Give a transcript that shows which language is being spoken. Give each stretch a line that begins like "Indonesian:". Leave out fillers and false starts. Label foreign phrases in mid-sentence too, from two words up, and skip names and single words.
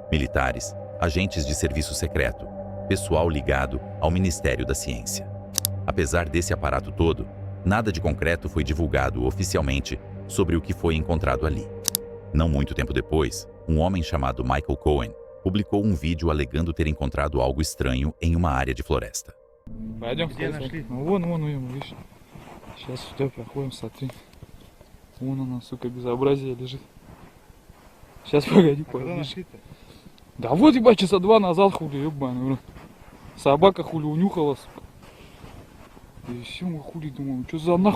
Portuguese: Militares, agentes de serviço secreto, pessoal ligado ao Ministério da Ciência. Apesar desse aparato todo, nada de concreto foi divulgado oficialmente sobre o que foi encontrado ali. Não muito tempo depois, um homem chamado Michael Cohen publicou um vídeo alegando ter encontrado algo estranho em uma área de floresta.
Russian: Пойдем, Где нашли? Вон, видишь. Сейчас у тебя проходим, смотри. Вон она, сука, безобразие лежит. Сейчас, погоди, А когда подожди. нашли-то? Да вот, ебать, часа 2 назад, хули, ебаный, бро. Собака, хули, унюхала, сука. И все, мы хули, думаем, что за нахуй